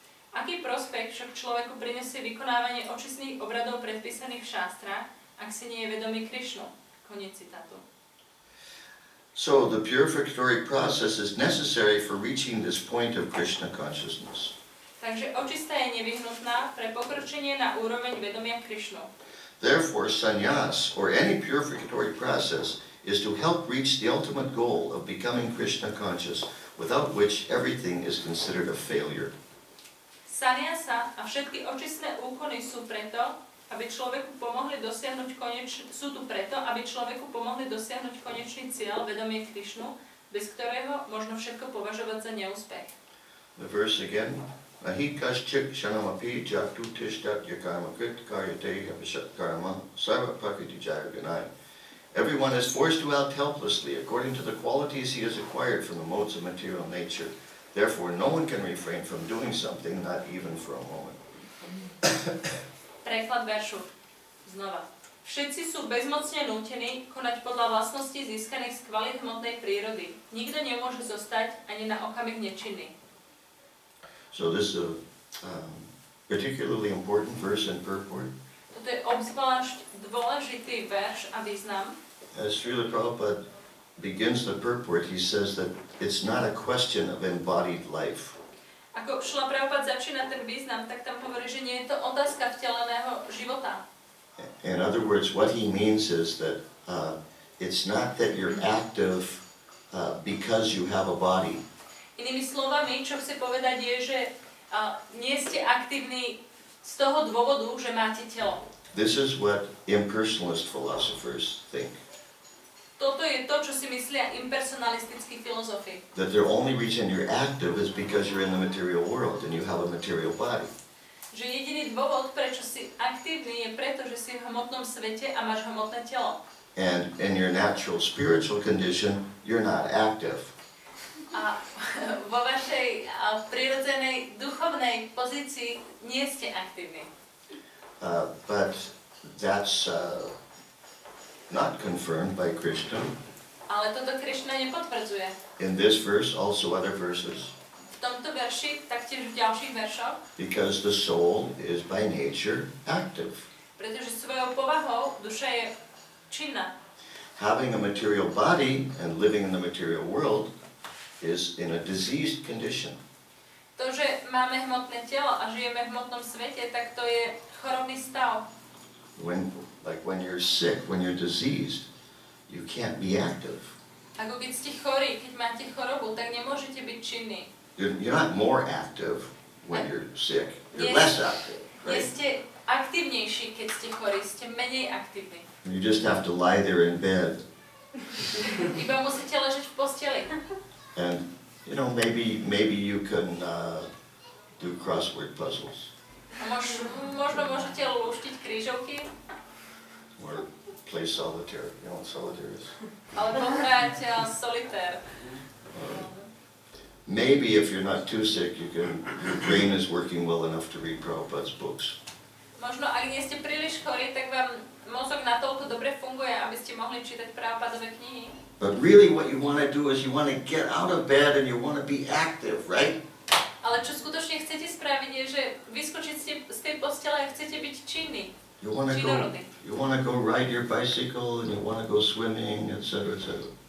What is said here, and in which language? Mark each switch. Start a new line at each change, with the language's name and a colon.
Slovak: Aký prospech však človeku prinesie vykonávanie očistných obradov predpísaných v šástrách, ak si nie je vedomý Krišnu? Koniec citátu.
English: So the purificatory process is necessary for reaching this point of Krishna consciousness.
Slovak: Takže očista je nevyhnutná pre pokročenie na úroveň vedomia Krišnu.
English: Therefore, sannyas, or any purificatory process, is to help reach the ultimate goal of becoming Krishna conscious, without which everything is considered a failure.
Slovak: Sannyasa a všetky očistné úkony sú preto, aby človeku pomohli dosiahnuť konečný cieľ, vedomie Krišnu, bez ktorého možno všetko považovať za neúspech.
English: The verse again.
Sanskrit: Nahi kaschik shanamapi jaktu tishtat yakarma krit karyate karma sarva prakriti jayaganai.
English: Everyone is forced to act helplessly according to the qualities he has acquired from the modes of material nature. Therefore, no one can refrain from doing something, not even for a moment.
Slovak: Preklad veršu. Znova. Všetci sú bezmocne nútení konať podľa vlastností získaných z kvalít hmotnej prírody. Nikto nemôže zostať ani na okamih nečinný.
English: So this is a particularly important verse and purport.
Slovak: Toto je obzvlášť dôležitý verš a význam.
English: As Srila Prabhupada begins the purport, he says that it's not a question of embodied life.
Slovak: Ako Srila Prabhupada začína ten význam, tak tam hovorí, že nie je to otázka vteleného života.
English: In other words, what he means is that it's not that you're active because you have a body.
Slovak: Inými slovami, čo chce povedať je, že nie ste aktívni z toho dôvodu, že máte telo.
English: This is what impersonalist philosophers think.
Slovak: Toto je to, čo si myslia impersonalistickí filozofi.
English: That the only reason you're active is because you're in the material world and you have a material body.
Slovak: Že jediný dôvod, prečo si aktívny, je preto, že si v hmotnom svete a máš hmotné telo.
English: And in your natural spiritual condition, you're not active.
Slovak: A vo vašej prirodzenej duchovnej pozícii nie ste aktívni.
English: But that's not confirmed by Krishna.
Slovak: Ale toto Krišna nepotvrdzuje.
English: In this verse, also other verses.
Slovak: V tomto verši, taktiež v ďalších veršoch.
English: Because the soul is by nature active.
Slovak: Pretože svojou povahou duša je činná.
English: Having a material body and living in the material world is in a diseased condition.
Slovak: To, že máme hmotné telo a žijeme v hmotnom svete, tak to je chorobný stav.
English: When Like when you're sick, when you're diseased, you can't be active.
Slovak: Ako keď ste chorí, keď máte chorobu, tak nemôžete byť činní.
English: You're not more active when you're sick. You're less active,
Slovak: Nie ste aktívnejší, keď ste chorí, ste menej aktívni.
English: You just have to lie there in bed.
Slovak: Iba musíte ležať v posteli.
English: And, you know, maybe you can do crossword puzzles.
Slovak: Možno môžete lúštiť krížovky.
English: Or play solitaire. You know what solitaire is?
Slovak: Alebo hrať solitér.
English: Maybe if you're not too sick, your brain is working well enough to read Prabhupada's books.
Slovak: Možno, ak nie ste príliš chorí, tak vám mozog natoľko dobre funguje, aby ste mohli čítať Prabhupadové knihy.
English: But really what you want to do is you want to get out of bed and you want to be active, right?
Slovak: Ale čo skutočne chcete spraviť je, že vyskočiť z tej postele a chcete byť činní.
English: You want to go ride your bicycle and you want to go swimming, etc., etc.